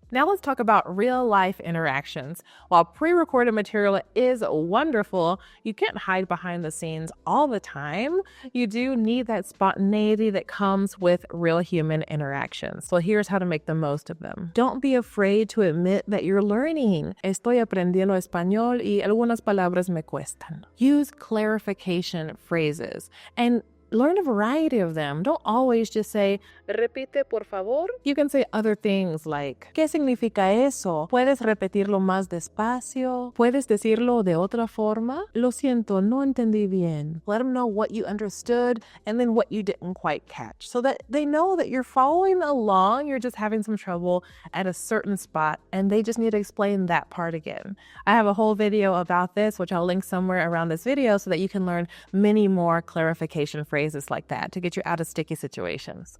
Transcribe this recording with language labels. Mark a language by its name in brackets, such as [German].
[English] Now let's talk about real-life interactions. While pre-recorded material is wonderful, you can't hide behind the scenes all the time. You do need that spontaneity that comes with real human interactions. So here's how to make the most of them. Don't be afraid to admit that you're learning. [Spanish] Estoy aprendiendo español y algunas palabras me cuestan. [English] Use clarification phrases and learn a variety of them. Don't always just say, [Spanish] repite por favor. [English] You can say other things like, [Spanish] ¿qué significa eso? ¿Puedes repetirlo más despacio? ¿Puedes decirlo de otra forma? Lo siento, no entendí bien. [English] Let them know what you understood and then what you didn't quite catch so that they know that you're following along. You're just having some trouble at a certain spot and they just need to explain that part again. I have a whole video about this, which I'll link somewhere around this video so that you can learn many more clarification phrases like that to get you out of sticky situations.